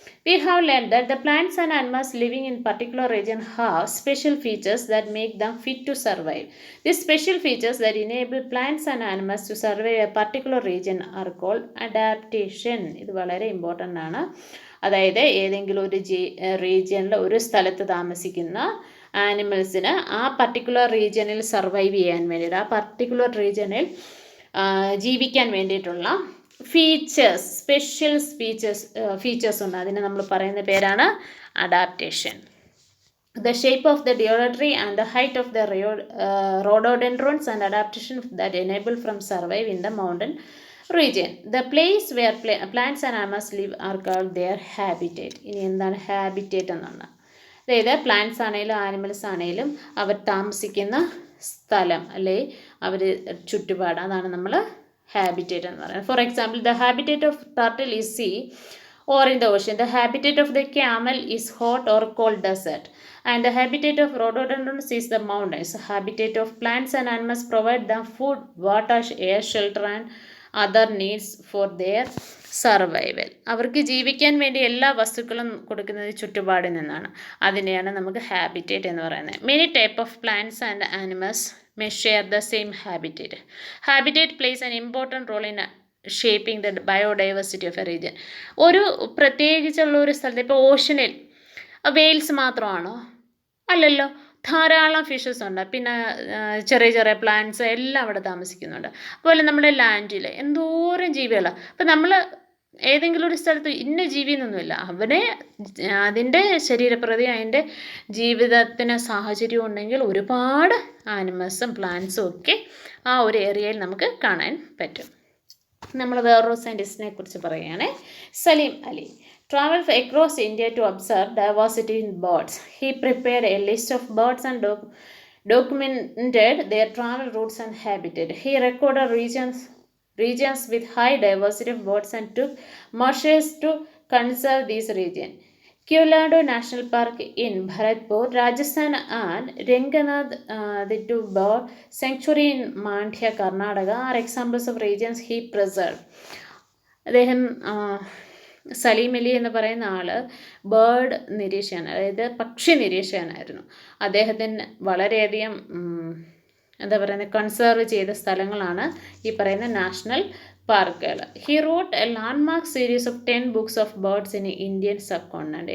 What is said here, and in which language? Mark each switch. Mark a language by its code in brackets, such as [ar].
[en] We have learned that the plants and animals living in particular region have special features that make them fit to survive. These special features that enable plants and animals to survive a particular region are called adaptation. [ml] ഇത് വളരെ important ആണ്. അതായത് ഏതെങ്കിലും ഒരു റീജിയനിൽ, ഒരു സ്ഥലത്ത് താമസിക്കുന്ന ആനിമൽസിന് ആ പർട്ടിക്കുലർ റീജിയനിൽ സർവൈവ് ചെയ്യാൻ വേണ്ടിയിട്ട്, ആ പർട്ടിക്കുലർ റീജിയനിൽ ജീവിക്കാൻ വേണ്ടിയിട്ടുള്ള ഫീച്ചേഴ്സ്, സ്പെഷ്യൽ ഫീച്ചേഴ്സ് ഉണ്ട്. അതിന് നമ്മൾ പറയുന്ന പേരാണ് adaptation. [en] The shape of the deodorary and the height of the rhododendrons and adaptation that enable from survive in the mountain region. The place where plants and animals live are called their habitat. [ml] ഇനി എന്താണ് habitat എന്നാണ്? അതായത് plants ആണെങ്കിലും animals ആണെങ്കിലും അവർ താമസിക്കുന്ന സ്ഥലം അല്ലെ അവർ ചുറ്റുപാട്, അതാണ് നമ്മൾ habitat എന്ന് പറയുന്നത്. [en] For example, the habitat of turtle is sea or in the ocean. The habitat of the camel is hot or cold desert. And the habitat of rhododendrons is the mountains. The habitat of plants and animals provide them food, water, air, shelter and other needs for their survival. [ml] അവർക്ക് ജീവിക്കാൻ വേണ്ടി എല്ലാ വസ്തുക്കളും കൊടുക്കുന്നത് ചുറ്റുപാടിൽ നിന്നാണ്. അതിനെയാണ് നമുക്ക് ഹാബിറ്റേറ്റ് എന്ന് പറയുന്നത്. [en] Many type of plants and animals may share the same habitat. Habitat plays an important role in shaping the biodiversity of a region. [ml] ഒരു പ്രത്യേകിച്ചുള്ള ഒരു സ്ഥലത്ത്, ഇപ്പോൾ ഓഷനിൽ വെയിൽസ് മാത്രമാണോ? അല്ലല്ലോ, ധാരാളം ഫിഷസ് ഉണ്ട്, പിന്നെ ചെറിയ ചെറിയ പ്ലാന്റ്സ് എല്ലാം അവിടെ താമസിക്കുന്നുണ്ട്. അതുപോലെ നമ്മുടെ ലാൻഡിൽ എന്തോരം ജീവികളാണ്. അപ്പോൾ നമ്മൾ ഏതെങ്കിലും ഒരു സ്ഥലത്ത് ഇന്ന ജീവി എന്നൊന്നുമില്ല, അവനെ അതിൻ്റെ ശരീരപ്രതി അതിൻ്റെ ജീവിതത്തിന് സാഹചര്യം ഉണ്ടെങ്കിൽ ഒരുപാട് ആനിമൽസും പ്ലാന്റ്സും ഒക്കെ ആ ഒരു ഏരിയയിൽ നമുക്ക് കാണാൻ പറ്റും. നമ്മൾ വേറൊരു സയൻറ്റിസ്റ്റിനെ കുറിച്ച് പറയുകയാണ്, Saleem Ali. [en] Traveled across India to observe diversity in birds. He prepared a list of birds and documented their travel routes and habitat. He recorded regions with high diversity of birds and took measures to conserve these regions. Keolado National Park in Bharatpur, Rajasthan and Renganath, the two bird sanctuary in Mandya, Karnataka are examples of regions he preserved. [ml] അദ്ദേഹം സലീം അലി എന്ന് പറയുന്ന ആൾ bird നിരീക്ഷകൻ, അതായത് പക്ഷി നിരീക്ഷകനായിരുന്നു. അദ്ദേഹത്തിന് വളരെയധികം എന്താ പറയുന്നത്, കൺസേർവ് ചെയ്ത സ്ഥലങ്ങളാണ് ഈ പറയുന്ന നാഷണൽ പാർക്കുകൾ. [en] He wrote a landmark series of 10 books of birds in Indian subcontinent.